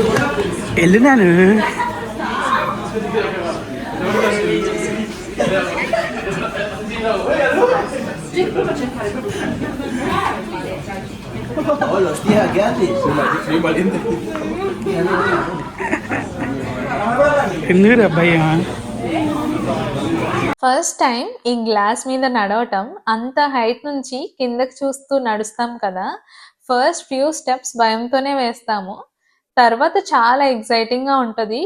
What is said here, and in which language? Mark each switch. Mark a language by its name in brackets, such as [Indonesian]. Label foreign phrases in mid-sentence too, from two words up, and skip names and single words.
[Telugu] వెళ్ళినాను. [Spanish] Oh, los días grandes. Soy valiente. [Telugu] ఎందుకు భయ్యా [English] first time [Telugu] ఈ గ్లాస్ మీద నడవటం, అంత హైట్ నుంచి కిందకి చూస్తూ నడుస్తాం కదా, [English] first few steps [Telugu] భయంతోనే వేస్తాము. తర్వాత చాలా ఎక్సైటింగ్ గా ఉంటది.